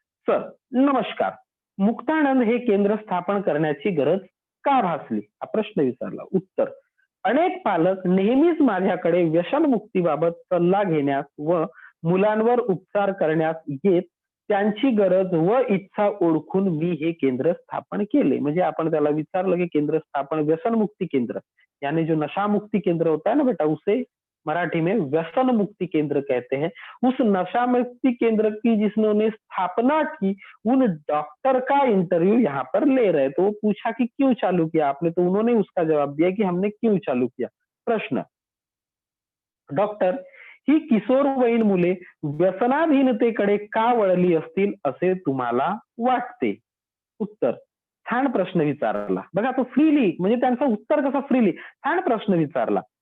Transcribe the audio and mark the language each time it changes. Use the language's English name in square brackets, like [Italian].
[Marathi] Sir नमस्कार, मुक्तानंद हे केंद्र स्थापन करण्याची गरज का भासली? हा प्रश्न विचारला. उत्तर, अनेक पालक नेहमीच माझ्याकडे व्यसनमुक्तीबाबत सल्ला घेण्यास व मुलांवर उपचार करण्यास येत, त्यांची गरज व इच्छा ओळखून मी हे केंद्र स्थापन केले. म्हणजे आपण त्याला विचारलं की [Hindi] केंद्र स्थापन व्यसन मुक्ति केंद्र, यानी जो नशा मुक्ति केंद्र होता है ना बेटा, उसे मराठी में व्यसन मुक्ति केंद्र कहते हैं। उस नशा मुक्ति केंद्र की जिन्होंने स्थापना की, उन डॉक्टर का इंटरव्यू यहाँ पर ले रहे। तो पूछा कि क्यों चालू किया आपने, तो उन्होंने उसका जवाब दिया कि हमने क्यों चालू किया। [Marathi] प्रश्न, डॉक्टर, ही किशोरवयीन मुले व्यसनाधीनतेकडे का वळली असतील असे तुम्हाला वाटते? उत्तर, छान प्रश्न विचारला बघा, तो फ्रीली, म्हणजे त्यांचं उत्तर कसं फ्रीली, छान प्रश्न विचारला।